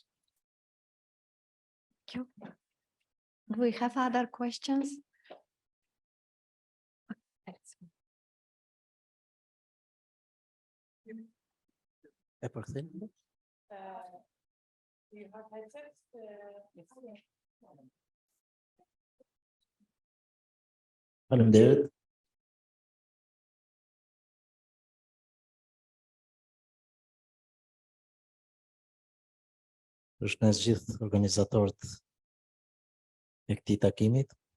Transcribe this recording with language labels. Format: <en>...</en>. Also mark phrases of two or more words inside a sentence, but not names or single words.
<en>Thank you. Do we have other questions? Do you have headsets?</en> <sq>Faleminderit. Është në gjithë organizatorët e këtij takimit.</sq>